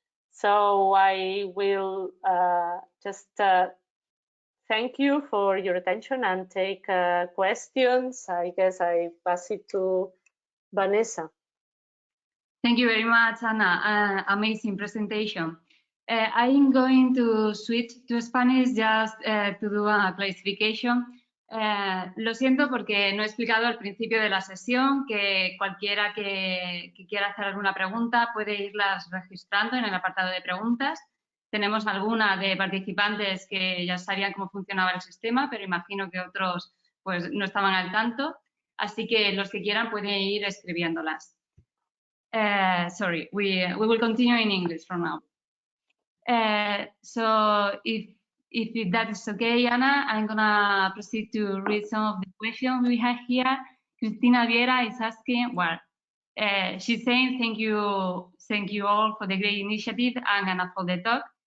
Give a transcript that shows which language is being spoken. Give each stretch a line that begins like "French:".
English: So I will just thank you for your attention and take questions. I guess I pass it to Vanessa. Thank you very much, Ana. Amazing presentation. I'm going to switch to Spanish just to do a clarification.
Spanish: Lo siento porque no he explicado al principio de la sesión que cualquiera que quiera hacer alguna pregunta puede irlas registrando en el apartado de preguntas. Tenemos alguna de participantes que ya sabían cómo funcionaba el sistema, pero imagino que otros pues no estaban al tanto. Así que los que quieran pueden ir escribiéndolas.
English: Sorry, we will continue in English from now. So if that is okay, Ana, I'm gonna proceed to read some of the questions we have here. Cristina Viera is asking, well, she's saying thank you all for the great initiative and for the talk.